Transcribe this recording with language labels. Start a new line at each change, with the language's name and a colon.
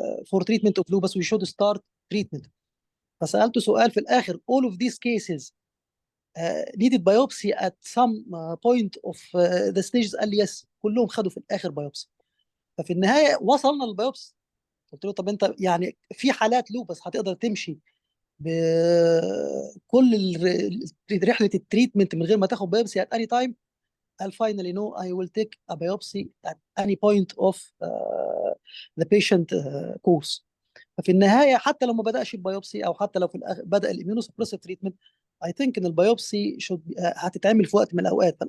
English: for treatment of lupus we should start treatment.
Arabic: فسألته سؤال في الآخر
English: all of these cases needed biopsy at some point of the stages.
Arabic: قال لي yes كلهم خدوا في الآخر
English: biopsy.
Arabic: ففي النهاية وصلنا للبيوبسي. قلت له طب انت يعني في حالات لوبس هتقدر تمشي بكل رحلة التريتمنت من غير ما تاخد
English: biopsy at any time؟
Arabic: قال
English: finally no I will take a biopsy at any point of the patient course.
Arabic: ففي النهاية حتى لو ما بدأش ببيوبسي أو حتى لو في الآخر بدأ الإميونوسبريسيف تريتمنت
English: I think
Arabic: إن البيوبسي هتتعمل في وقت من الأوقات.